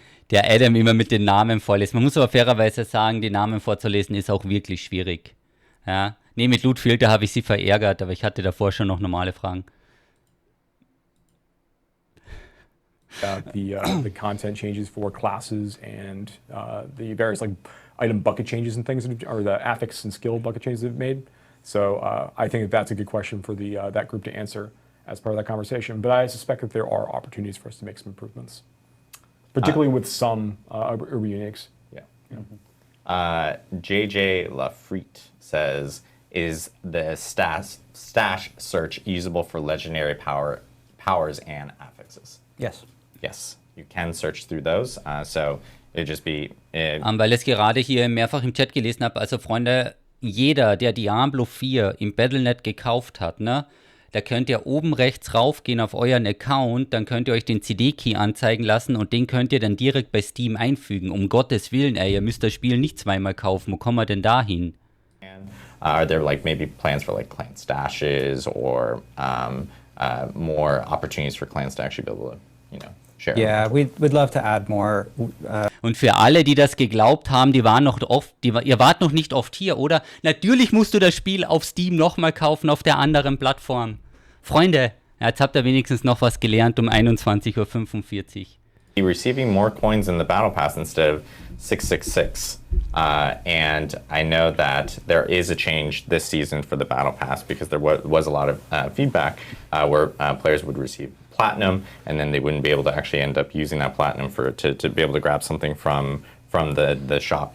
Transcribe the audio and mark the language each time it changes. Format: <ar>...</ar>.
<de>Der Adam immer mit den Namen vorliest. Man muss aber fairerweise sagen, die Namen vorzulesen ist auch wirklich schwierig. Ja. Nee, mit Lootfilter habe ich sie verärgert, aber ich hatte davor schon noch normale Fragen.</de> <en>The content changes for classes and the various item bucket changes and things, or the affix and skill bucket changes they've made. So I think that's a good question for that group to answer as part of that conversation. But I suspect that there are opportunities for us to make some improvements, particularly with some urban uniques. Yeah. JJ Lafrite says, is the stash search usable for legendary powers and affixes? Yes. Yes, you can search through those. So it'd just be...</en> <de>Weil ich es gerade hier mehrfach im Chat gelesen habe, also Freunde, jeder, der Diablo 4 im Battle.net gekauft hat, ne, da könnt ihr oben rechts raufgehen auf euren Account, dann könnt ihr euch den CD-Key anzeigen lassen und den könnt ihr dann direkt bei Steam einfügen. Um Gottes Willen, ey, ihr müsst das Spiel nicht zweimal kaufen. Wo kommen wir denn da hin?</de> <en>Are there maybe plans for clan stashes or more opportunities for clans to actually be able to, share? Yeah, we'd love to add more.</en> <de>Und für alle, die das geglaubt haben, ihr wart noch nicht oft hier, oder? Natürlich musst du das Spiel auf Steam nochmal kaufen auf der anderen Plattform. Freunde, jetzt habt ihr wenigstens noch was gelernt um 21:45 Uhr.</de> <en>Be receiving more coins in the Battle Pass instead of 666. And I know that there is a change this season for the Battle Pass because there was a lot of feedback where players would receive platinum and then they wouldn't be able to actually end up using that platinum to be able to grab something from the shop.</en>